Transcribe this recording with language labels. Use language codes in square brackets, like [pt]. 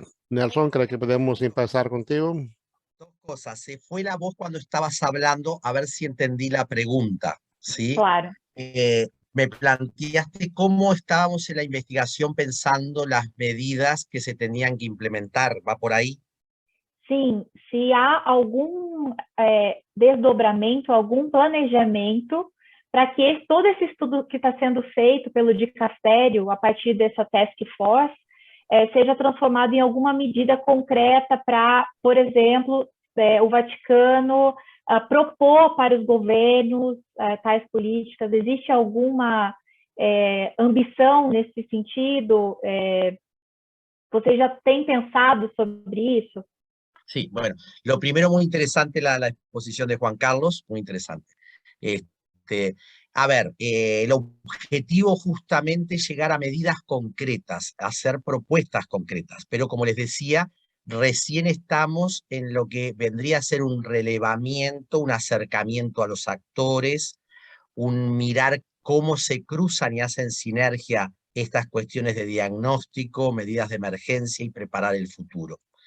[es] Nelson, creo que podemos empezar contigo. Dos cosas. Se fue la voz cuando estabas hablando, a ver si entendí la pregunta, ¿sí? Claro. Me planteaste cómo estábamos en la investigación pensando las medidas que se tenían que implementar. ¿Va por ahí? [pt] Sim, se há algum desdobramento, algum planejamento para que todo esse estudo que está sendo feito pelo dicastério, a partir dessa task force, seja transformado em alguma medida concreta para, por exemplo, o Vaticano propor para os governos tais políticas. Existe alguma ambição nesse sentido? Você já tem pensado sobre isso? [es] Sí, bueno, lo primero muy interesante la exposición de Juan Carlos, muy interesante. A ver, el objetivo justamente es llegar a medidas concretas, hacer propuestas concretas, pero como les decía, recién estamos en lo que vendría a ser un relevamiento, un acercamiento a los actores, un mirar cómo se cruzan y hacen sinergia estas cuestiones de diagnóstico, medidas de emergencia y preparar el futuro.